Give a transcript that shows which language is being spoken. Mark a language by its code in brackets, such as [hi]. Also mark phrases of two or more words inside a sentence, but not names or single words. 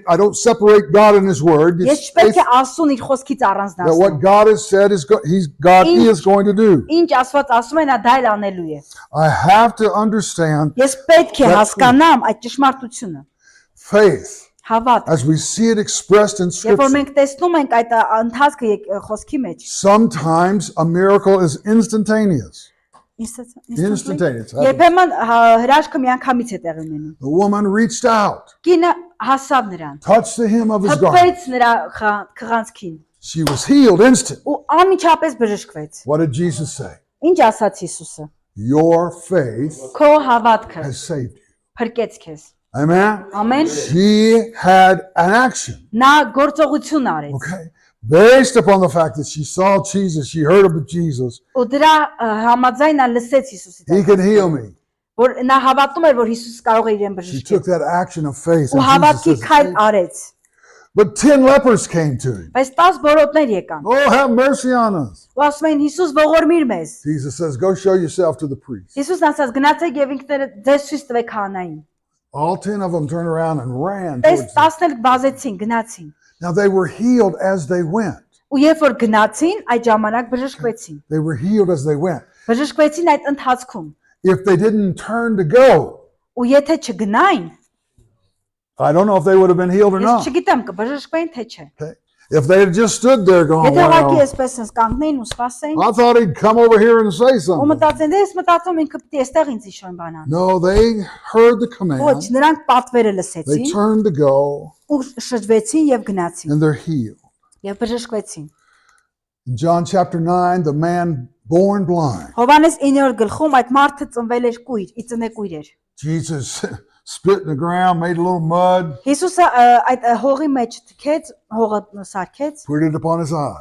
[en] I don't separate God and His Word. [hy] Ես [en] It's [hy] չպետք [en] faith [hy] է Աստծուն իր խոսքից [en] that [hy] առանձնացնեմ։ [en] what God has said is God is going to do. [hy] Ինչ Աստված ասում է, նա դա էլ անելու է։ [en] I have to understand [hy] Ես պետք է հասկանամ այդ ճշմարտությունը։ [en] faith [hy] Հավատք։ [en] as we see it expressed in [hy] Երբ որ [en] Scripture. [hy] մենք տեսնում ենք այդ ընթացքը խոսքի մեջ, [en] Sometimes a miracle is instantaneous. Instantaneous. [hy] Երբեմն հրաշքը միանգամից է տեղի ունենում։ [en] The woman reached out, [hy] Կինը հասավ նրան, [en] touched the hem of his garment. [hy] հպեց նրա քղանցքին [en] She was healed instantly. [hy] ու անմիջապես բժշկվեց։ [en] What did Jesus say? [hy] Ինչ ասաց Հիսուսը։ [en] Your faith [hy] Քո հավատքը [en] has saved you. [hy] փրկեց քեզ։ [en] Amen. [hy] Ամեն։ [en] She had an action. [hy] Նա գործողություն արեց։ [en] Okay. Based upon the fact that she saw Jesus, she heard of Jesus, [hy] Ու դրա համաձայն նա լսեց Հիսուսի [en] He can heal me. [hy] որ նա հավատում էր, որ Հիսուս կարող է իրեն [en] She took [hy] բժշկել։ [en] that action of faith. [hy] Ու [en] And [hy] հավատքի [en] Jesus [hy] քայլ [en] says, [hy] արեց։ [en] but 10 lepers came to him. [hy] Բայց 10 բորոտներ եկան։ [en] Oh, have mercy on us. [hy] Ու ասում էին Հիսուս ողորմիր մեզ։ [en] Jesus says, go show yourself to the priest. [hy] Հիսուսն ասաց գնացեք եւ ինքները ձեզ ցույց տվեք քահանային։ [en] All 10 of them turned around and ran [hy] Տես [en] towards him. [hy] 10-ը վազեցին, gնացին։ [en] Now they were healed as they went. [hy] Ու երբ որ գնացին, այդ ժամանակ բժշկվեցին։ [en] They were healed as they went. [hy] Բժշկվեցին այդ ընթացքում։ [en] If they didn't turn to go, [hy] Ու եթե չգնային, [en] I don't know if they would have been healed or [hy] ես [en] not. [hy] չգիտեմ կբժշկվեին թե չէ։ [en] Okay. If they had just stood there going, [hy] Եթե ուղղակի [en] well, [hy] էսպես ինձ կանգնեին ու սպասեին, [en] I thought he'd come over here and say [hy] ու [en] something. [hy] մտածեն, դե ես մտածում ինքը պիտի այստեղ ինձ իշոն բանան։ [en] No, they heard the [hy] Ոչ, [en] command. [hy] նրանք պատվերը [en] They [hy] լսեցին [en] turned to go [hy] ու շրջվեցին եւ գնացին [en] and they're healed. [hy] եւ բժշկվեցին։ [en] In John chapter 9, the man born blind, [hy] Հովանես 9-րդ գլխում այդ մարդը ծնվել էր կույր, իծնեկույր էր։ [en] Jesus spit in the ground, made a little mud, [hy] Հիսուսը այդ հողի մեջ թքեց, հողը սարքեց, [en] put it upon his eye.